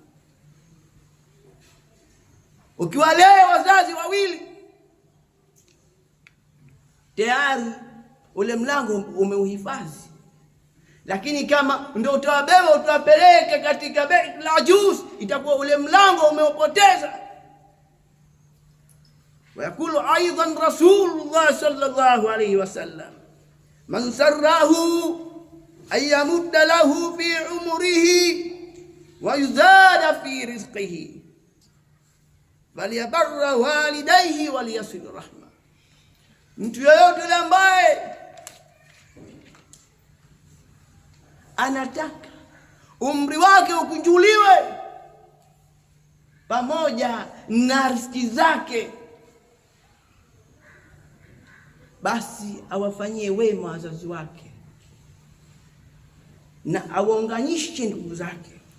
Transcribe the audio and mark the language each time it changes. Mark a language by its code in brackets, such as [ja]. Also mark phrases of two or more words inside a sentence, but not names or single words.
[sw] Ukiwalea wazazi wawili, tayari ule mlango umeuhifadhi. Lakini kama ndio utawabeba utawapeleka katika Baitul Ajuz, itakuwa ule mlango umeupoteza. [ar] ويقول أيضا رسول الله صلى الله عليه وسلم, من سره أن يمد له في عمره ويزاد في رزقه فليبر والديه وليصل رحمه. [sw] Mtu yoyote ambaye anataka umri wake ukunjuliwe, pamoja na riziki zake, basi awafanyie wema wazazi wake na awaunganishe ndugu zake.